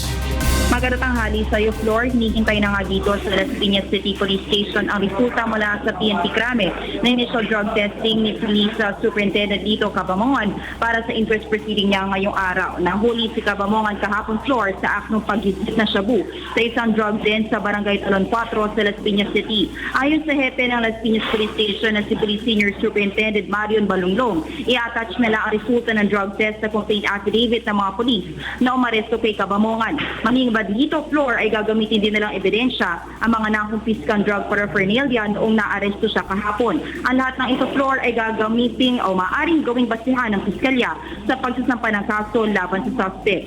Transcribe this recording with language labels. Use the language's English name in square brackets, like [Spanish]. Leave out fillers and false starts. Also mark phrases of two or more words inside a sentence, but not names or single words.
[Filipino] Magandang tanghali sa iyo, Flor. Hinihintay na nga dito sa Las Piñas City Police Station ang resulta mula sa PNP Crame na [English] initial drug testing [Filipino] ni Police Superintendent Lito Cabamungan para sa [English] inquest proceeding [Filipino] niya ngayong araw. Nahuli si Cabamungan kahapon, Flor, sa aknong pag-isip na shabu sa isang drug den sa Barangay Talon 4 sa Las Piñas City. Ayon sa hepe ng Las Piñas Police Station na si Police Senior Superintendent Marion Balunglong, i-attach nila ang resulta ng [English] drug test [Filipino] sa [English] complaint affidavit [Filipino] ng mga polis na umaresto kay Cabamungan. Dito, Flor, ay gagamitin din nilang ebidensya ang mga nakumpiskan [English] drug paraphernalia [Filipino] noong naaresto siya kahapon. Ang lahat ng ito, Flor, ay gagamitin o maaaring gawing basihan ng piskalya sa pagsasampa ng kaso laban sa suspect.